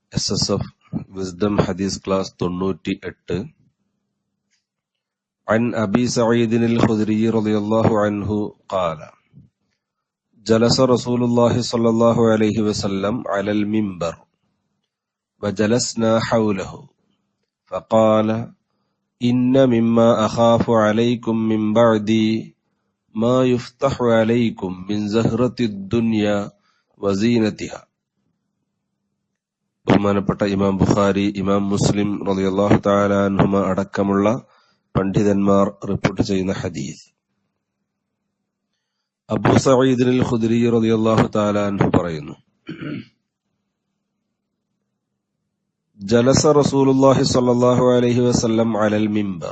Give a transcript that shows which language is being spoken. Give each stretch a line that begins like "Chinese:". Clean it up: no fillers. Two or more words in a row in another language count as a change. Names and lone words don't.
Arabic: SSF
English: Wisdom Hadith Class
Arabic: 98 عن أبي سعيد الخدري رضي الله عنه قال جلس رسول الله صلى الله عليه وسلم على المنبر وجلسنا حوله فقال إن مما أخاف عليكم من بعدي ما يفتح عليكم من زهرة الدنيا وزينتها.
Malayalam: ബഹുമാനപ്പെട്ട ഇമാം ബുഖാരി, ഇമാം മുസ്ലിം
Arabic: رضي الله تعالى عنهما
Malayalam: അടക്കമുള്ള പണ്ഡിതന്മാർ റിപ്പോർട്ട് ചെയ്യുന്ന ഹദീസ്. അബൂ സഈദ് അൽ ഖുദ്രി
Arabic: رضي الله تعالى عنه
Malayalam: പറയുന്നു,
Arabic: جلس رسول الله صلى الله عليه وسلم على المنبر.